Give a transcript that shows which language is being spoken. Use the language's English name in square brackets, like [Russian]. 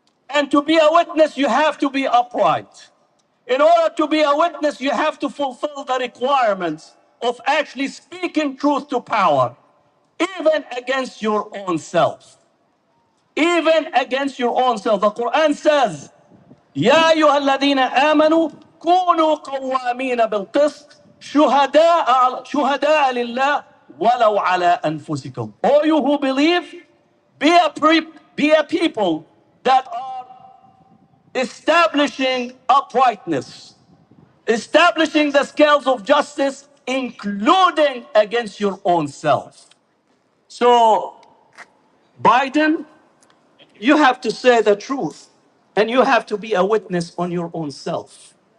[English] And to be a witness, you have to be upright. In order to be a witness, you have to fulfill the requirements of actually speaking truth to power, even against your own self. Even against your own self. The Quran says, [Arabic] يا أيها الذين آمنوا كونوا قوامين بالقسط شهداء لله ولو على أنفسكم. [English] All you who believe, be a people that are establishing uprightness, establishing the scales of justice, including against your own self. So, Biden, you have to say the truth and you have to be a witness on your own self.